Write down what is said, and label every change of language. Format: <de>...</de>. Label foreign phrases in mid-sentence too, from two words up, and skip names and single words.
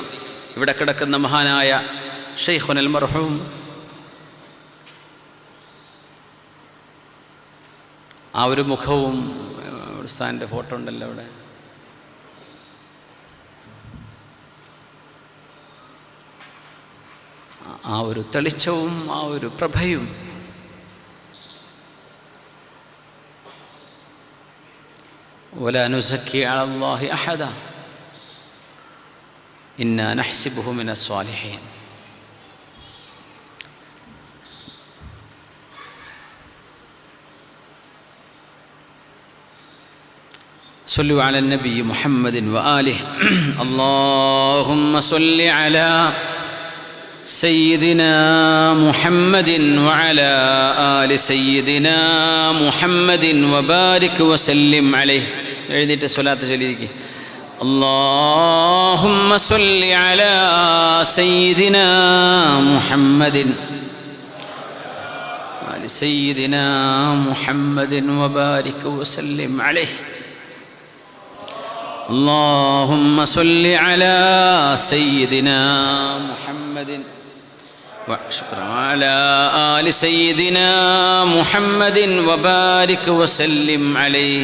<ml>ഇവിടെ കിടക്കുന്ന മഹാനായ ശൈഖുനൽ മർഹൂം, ആ ഒരു മുഖവും ഉസ്താദിൻ്റെ ഫോട്ടോ ഉണ്ടല്ലോ അവിടെ, ആ ഒരു തെളിച്ചവും ആ ഒരു പ്രഭയും</ml> <ar>ولا نزكي على الله أحدا إنا نحسبه من الصالحين. صلوا على النبي محمد وآله. اللهم صل على سيدنا محمد وعلى آل سيدنا محمد وبارك وسلم عليه.</ar> <ml>എഴുന്നേറ്റ് സ്വലാത്ത് ചൊല്ലിയിരിക്കുക.</ml> <ar>اللهم صل على سيدنا محمد وآل سيدنا محمد وبارك وسلم عليه. اللهم صل على سيدنا محمد وعلى آل سيدنا محمد وبارك وسلم عليه.</ar>